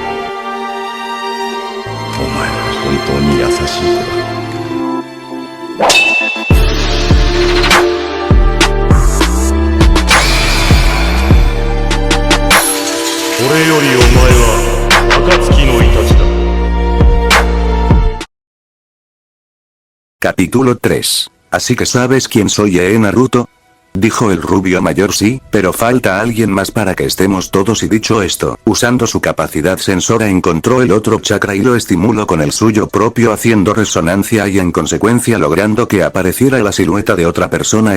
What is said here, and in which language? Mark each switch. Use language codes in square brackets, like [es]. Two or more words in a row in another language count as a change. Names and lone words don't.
[ja] お前は本当に優しい子だ。これよりお前は暁のイタチだ。 [es] Capítulo 3. ¿Así que sabes quién soy, Naruto? Dijo el rubio mayor. Sí, pero falta alguien más para que estemos todos. Y dicho esto, usando su capacidad sensora encontró el otro chakra y lo estimuló con el suyo propio haciendo resonancia y en consecuencia logrando que apareciera la silueta de otra persona.